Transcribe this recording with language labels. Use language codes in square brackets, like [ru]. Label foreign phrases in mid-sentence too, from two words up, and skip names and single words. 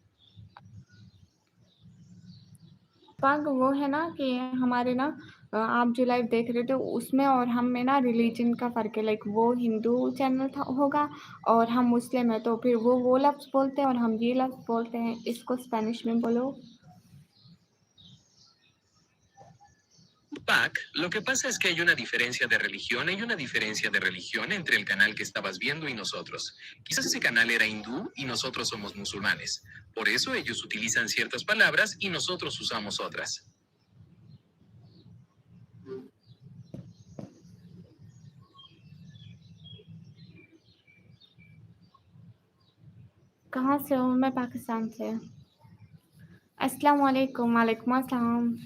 [hi] पग वो है ना कि हमारे ना आप जो लाइव देख रहे थे उसमें और हम में ना रिलीजन का फ़र्क है। लाइक वो हिंदू चैनल था होगा और हम मुस्लिम है, तो फिर वो लफ्ज़ बोलते हैं और हम ये लफ्ज़ बोलते हैं। इसको स्पेनिश में बोलो। [es] Pac, lo que pasa es que hay una diferencia de religión, hay una diferencia de religión entre el canal que estabas viendo y nosotros. Quizás ese canal era hindú y nosotros somos musulmanes. Por eso ellos utilizan ciertas palabras y nosotros usamos otras. [hi] कहाँ से हो? मैं पाकिस्तान से। [ar] السلام عليكم. وعليكم السلام.